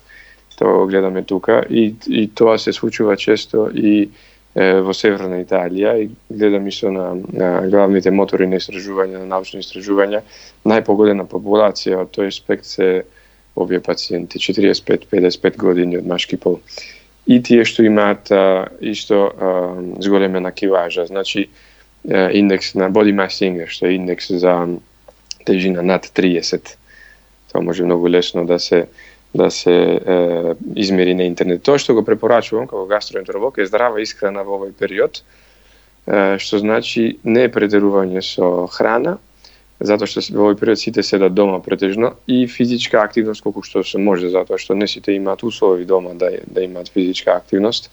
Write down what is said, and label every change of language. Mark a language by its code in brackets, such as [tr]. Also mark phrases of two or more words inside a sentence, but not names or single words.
[mk] Тоа го гледаме тука и тоа се случува често и во Северна Италија, и гледам исто на главните мотори на истражување, на научни истражувања, најпогодена популација од тој аспект се овие пациенти 45-55 години од машки пол. И тие што имаат исто зголемена килажа, значи индекс на [en] body mass index, [mk] што е индекс за тежина над 30. Тоа може многу лесно да се измери на интернет. Тоа што го препорачувам како гастроентеролог е здрава исхрана во овој период, што значи не претерување со храна, затоа што во овој период сите седат дома претежно, и физичка активност колку што се може, затоа што не сите имаат услови дома да имаат физичка активност.